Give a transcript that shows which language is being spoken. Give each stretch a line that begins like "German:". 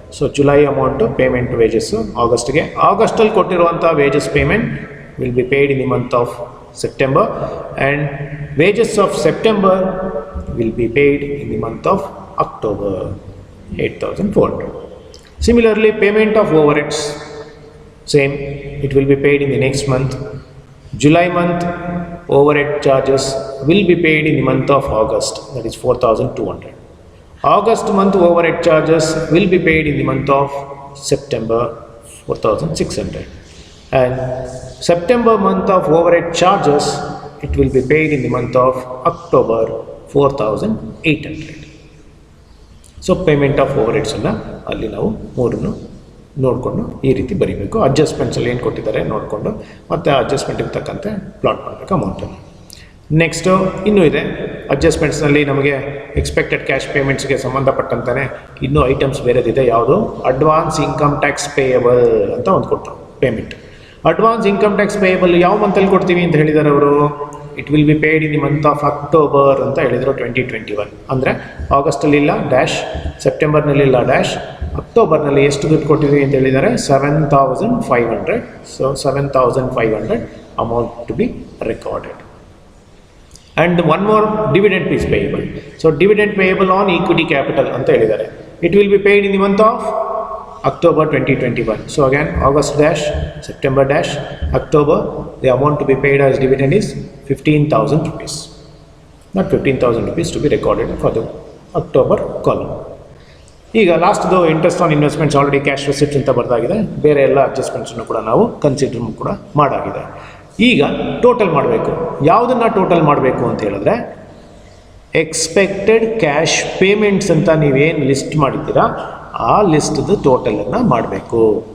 English: so July amount payment wages
Kannada: ಆಗಸ್ಟಲ್ಲಿ ಕೊಟ್ಟಿರುವಂಥ
English: Wages payment will be paid in the month of September, and wages of September will be paid in the month of October, 8,400. Similarly, payment of overheads, same, it will be paid in the next month. July month overhead charges will be paid in the month of August, that is 4,200. August month overhead charges will be paid in the month of September, 4,600. And September month of overhead charges, it will be paid in the month of October, 4,800.
Kannada: So payment of overheads ಅನ್ನು ಅಲ್ಲಿ ನಾವು ಮೂರನ್ನು ನೋಡಿಕೊಂಡು ಈ ರೀತಿ ಬರೀಬೇಕು. ಅಡ್ಜಸ್ಟ್ಮೆಂಟ್ಸಲ್ಲಿ ಏನು ಕೊಟ್ಟಿದ್ದಾರೆ ನೋಡಿಕೊಂಡು ಮತ್ತು ಅಡ್ಜಸ್ಟ್ಮೆಂಟಿಗೆ ತಕ್ಕಂತೆ ಪ್ಲಾಟ್ ಮಾಡಬೇಕು ಅಮೌಂಟನ್ನು. ನೆಕ್ಸ್ಟು ಇನ್ನೂ ಇದೆ ಅಡ್ಜಸ್ಟ್ಮೆಂಟ್ಸ್ನಲ್ಲಿ ನಮಗೆ ಎಕ್ಸ್ಪೆಕ್ಟೆಡ್ ಕ್ಯಾಶ್ ಪೇಮೆಂಟ್ಸ್ಗೆ ಸಂಬಂಧಪಟ್ಟಂತಾನೆ ಇನ್ನೂ ಐಟಮ್ಸ್ ಬೇರೆದಿದೆ. ಯಾವುದು? ಅಡ್ವಾನ್ಸ್ ಇನ್ಕಮ್ ಟ್ಯಾಕ್ಸ್ ಪೇಯಬಲ್ ಅಂತ ಒಂದು ಕೊಡ್ತಾರೆ payment. Advance income tax payable ಯಾವ ಮಂತಲ್ಲಿ ಕೊಡ್ತೀವಿ ಅಂತ ಹೇಳಿದ್ದಾರೆ ಅವರು?
English: it will be paid in the month of October
Kannada: ಅಂತ ಹೇಳಿದರು 2021. ಅಂದರೆ ಆಗಸ್ಟಲ್ಲಿಲ್ಲ ಡ್ಯಾಶ್, ಸೆಪ್ಟೆಂಬರ್ನಲ್ಲಿಲ್ಲ ಡ್ಯಾಶ್, ಅಕ್ಟೋಬರ್ನಲ್ಲಿ ಎಷ್ಟು ದುಡ್ಡು ಕೊಟ್ಟಿದ್ದೀವಿ ಅಂತ ಹೇಳಿದ್ದಾರೆ?
English: 7,500. So 7,500 amount to be recorded. And one more, dividend is payable. So dividend payable on equity capital
Kannada: ಅಂತ ಹೇಳಿದ್ದಾರೆ.
English: It will be paid in the month of October 2021. So again, August dash, September dash, October, the amount to be paid as dividend is 15,000 rupees. Not 15,000 rupees to be recorded for the October column.
Kannada: ಈಗ ಲಾಸ್ಟ್ದು interest on investments already cash receipts ಅಂತ ಬರ್ದಾಗಿದೆ. ಬೇರೆ ಎಲ್ಲ ಅಡ್ಜಸ್ಟ್ಮೆಂಟ್ಸನ್ನು ಕೂಡ ನಾವು consider ಕೂಡ ಮಾಡಾಗಿದೆ. ಈಗ total ಮಾಡಬೇಕು. ಯಾವುದನ್ನು ಟೋಟಲ್ ಮಾಡಬೇಕು ಅಂತ ಹೇಳಿದ್ರೆ, ಎಕ್ಸ್ಪೆಕ್ಟೆಡ್ ಕ್ಯಾಶ್ ಪೇಮೆಂಟ್ಸ್ ಅಂತ ನೀವೇನು ಲಿಸ್ಟ್ ಮಾಡಿದ್ದೀರಾ ಆ ಲಿಸ್ಟ್ದು ಟೋಟಲನ್ನು ಮಾಡಬೇಕು.